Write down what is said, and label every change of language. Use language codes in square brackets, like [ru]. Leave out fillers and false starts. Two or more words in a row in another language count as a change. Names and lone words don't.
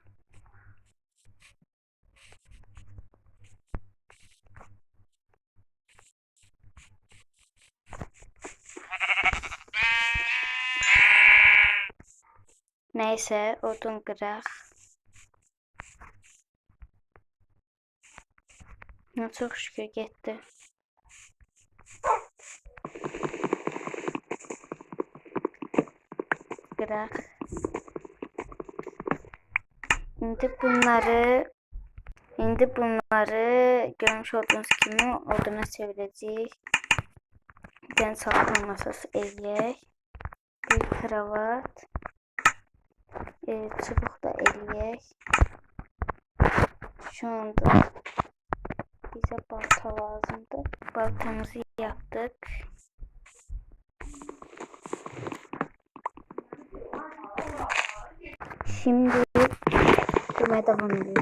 [az] Neyse, odun qıraq. Çok şükür getdi. Qıraq. İndi bunları görmüş olduğunuz kimi oduna çevirəcəyik. [tr] Bir tane [az] salon masası eləyək. Bir kravat. Çubuq da eləyək. [tr] Şu anda bize balta lazımdır. Baltamızı yaptık. Şimdi kurmaya devam edelim.